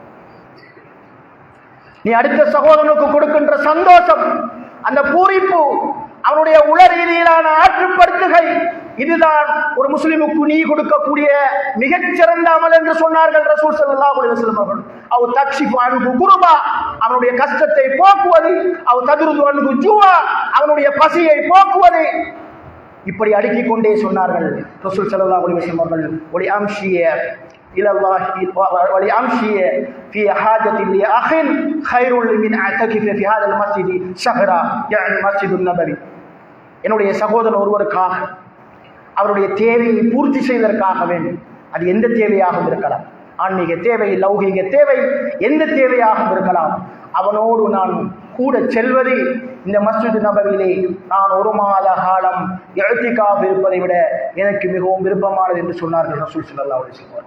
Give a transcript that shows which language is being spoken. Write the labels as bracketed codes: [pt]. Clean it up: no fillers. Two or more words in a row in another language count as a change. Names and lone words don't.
[ta] நீ அடுத்த சகோதரனுக்கு கொடுக்கின்ற சந்தோஷம், அந்த பூரிப்பு, அவனுடைய உள ரீதியிலான ஆற்றுப்படுத்துகை, இதுதான் ஒரு முஸ்லிமுக்கு நீ கொடுக்கக்கூடிய மிகச்சிறந்த அமல் என்று சொன்னார்கள் ரசூல் [ar] صلى الله عليه وسلم [ta] அவர்கள். [ar] أو تكشف عنه كربة, [ta] அவனுடைய கஷ்டத்தை போக்குவது, [ar] أو تطرد عنه جوعا, [ta] அவனுடைய பசியை போக்குவது, இப்படி அடுக்கிக் கொண்டே சொன்னார்கள் ரசூல் [ar] صلى الله عليه وسلم [ta] அவர்கள். [ar] ولأن أمشي إلى الله ولأمشي في حاجة لأخ خير من أعتكف في هذا المسجد شهرا يعني مسجد النبوي. [ta] என்னுடைய சகோதரன் ஒருவருக்காக அவருடைய தேவையை பூர்த்தி செய்வதற்காக வேண்டும். அது எந்த தேவையாகவும் இருக்கலாம், ஆன்மீக தேவை, லௌகீக தேவை, எந்த தேவையாகவும் இருக்கலாம். அவனோடு நான் கூட செல்வது இந்த மஸ்ஜித் நபவியிலே நான் 1 மாத காலம் இஅ்திகாஃப் இருப்பதை விட எனக்கு மிகவும் விருப்பமானது என்று சொன்னார்கள் ரசூல் [ar] صلى الله عليه وسلم.